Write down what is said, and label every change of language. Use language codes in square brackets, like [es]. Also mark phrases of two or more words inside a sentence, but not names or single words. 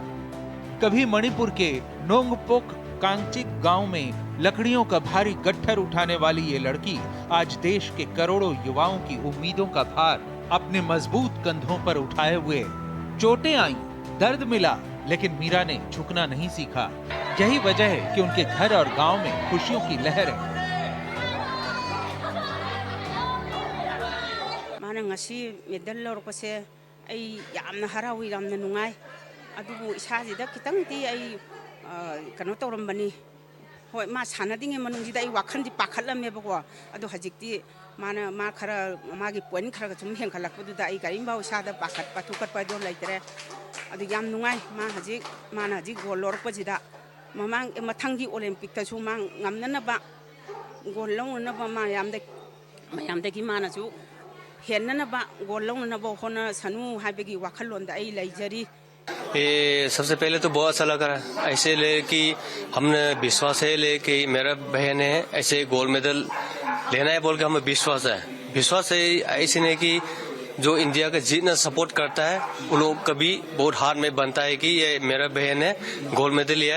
[hi] कभी मणिपुर के नोंगपोक कांगचिक गांव में लकड़ियों का भारी गट्ठर उठाने वाली ये लड़की आज देश के करोड़ों युवाओं की उम्मीदों का भार अपने मजबूत कंधों पर उठाए हुए। चोटें आई, दर्द मिला, लेकिन मीरा ने झुकना नहीं सीखा। यही वजह है कि उनके घर और गांव में खुशियों की लहर है। [mni] माने ngasi medal lorokose ai yamna harawi yamna nungai adubu isajida kitangti ai kano tawrambani hoi ma sanadinge manungsida ai wakhandi pakhatlame bako adu hajikti mana ma khara magi point khara chum hengkhalakpaduda ai karimba usada pakhat pathukat pado laitre adu yam nungai ma hajik mana hajik gol lorokpajida mamang mathangi olympic ta chu mang ngamnana ba gol longna ba ma yamde ki mana chu henna ba gol longna ba hona sanu habegi wakhalonda ai laijari। [hi] ये सबसे पहले तो बहुत अच्छा लग रहा है, ऐसे ले कि हमने विश्वास है ले कि मेरा बहन है ऐसे [en] gold medal [hi] लेना है बोल के हमें विश्वास है ऐसे नहीं कि जो इंडिया का जीतना सपोर्ट करता है उन लोग कभी बहुत हार में बनता है कि ये मेरा बहन है [en] gold medal [hi] लिया।